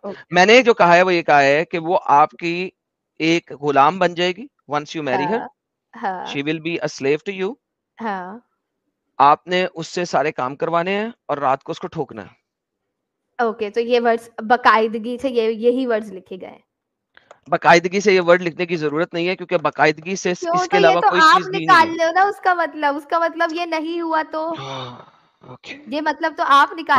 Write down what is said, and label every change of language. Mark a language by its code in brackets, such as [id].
[ur] میں نے جو کہا ہے وہ یہ کہا ہے کہ وہ آپ کی ایک غلام بن جائے گی. [en] once you marry her, she will be a slave to you. [ur] آپ نے اس سے سارے کام کروانے ہیں اور رات کو اس کو ٹھوکنا ہے. اوکے, تو یہ ورڈز باقاعدگی سے یہی ورڈز لکھے گئے. باقاعدگی سے یہ ورڈ لکھنے کی ضرورت نہیں ہے کیونکہ باقاعدگی سے اس کے علاوہ کوئی چیز نہیں نکال لو نا. اس کا مطلب یہ نہیں ہوا تو یہ مطلب تو آپ نکال.